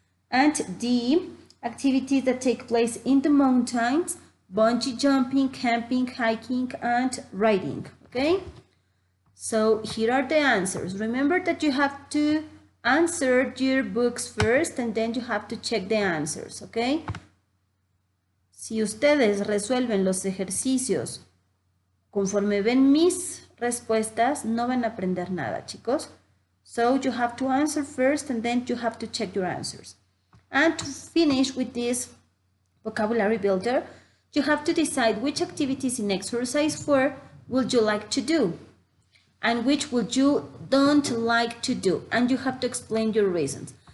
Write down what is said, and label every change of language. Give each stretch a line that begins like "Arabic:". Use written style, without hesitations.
English: And D. Activities that take place in the mountains: bungee jumping, camping, hiking, and riding. Okay? So here are the answers. Remember that you have to answer your books first and then you have to check the answers, okay?
Spanish: Si ustedes resuelven los ejercicios conforme ven mis respuestas, no van a aprender nada, chicos.
English: So you have to answer first and then you have to check your answers. And to finish with this vocabulary builder, you have to decide which activities in exercise 4 would you like to do, and which would you don't like to do, and you have to explain your reasons.